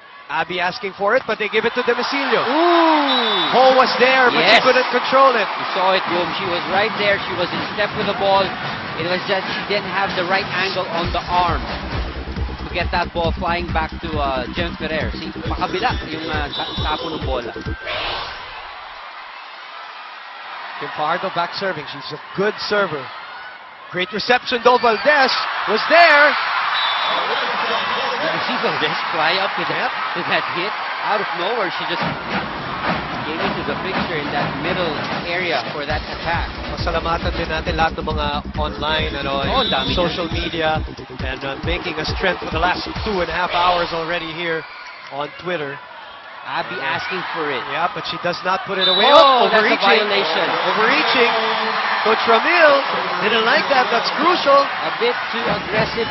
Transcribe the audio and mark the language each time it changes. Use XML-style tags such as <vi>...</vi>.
<en>Abby asking for it, but they give it to Demicilio. Ooh! Ho was there, but she Yes. couldn't control it. You saw it, Boom. She was right there. She was in step with the ball. It was just she didn't have the right angle on the arm to get that ball flying back to Jem Ferrer.</en> <tl>See, makabila yung tapo ng bola.</tl> <en>Kim Fajardo back serving. She's a good server. Great reception, though. Valdez was there. Did you see Valdez fly up with that hit? Out of nowhere, she just gave it to the fixture in that middle area for that attack.</en> <tl>Pasalamatan din natin lahat ng mga online, dami</tl> <en>social media, and making us trend for the last 2.5 hours already here on Twitter. Abby asking for it. Yeah, but she does not put it away. Oh, that's a overreaching. violation. Overreaching. Coach Ramil didn't like that. That's crucial. A bit too aggressive.</en>